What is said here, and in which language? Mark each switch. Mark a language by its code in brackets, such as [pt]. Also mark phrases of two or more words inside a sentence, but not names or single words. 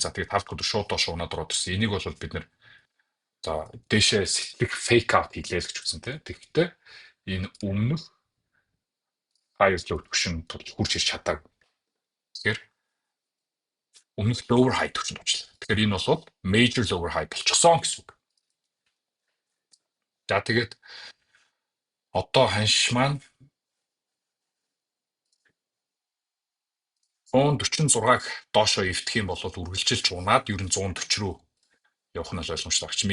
[mn] За тэгээд 5 дахь өдөр шууд доош унаад ороод ирсэн. Энийг бол бид нэр за дээшээ сэтгэх [en] fake out [mn] хийлээ л гэж үзсэн тийм. Тэгэхдээ энэ өмнөх [en] higher low [mn] түвшин хурж ирч чадаагүй. Тэгэхээр өмнөх [en] lower high [mn] түвшинд очлаа. Тэгэхээр энэ бол [en] major lower high [mn] болчихсон гэсэн үг. За тэгээд одоо ханш маань 146-г доошоо эвдэх юм бол үргэлжилж унаад ер нь 140 руу явах нь ойлгомжтой багч.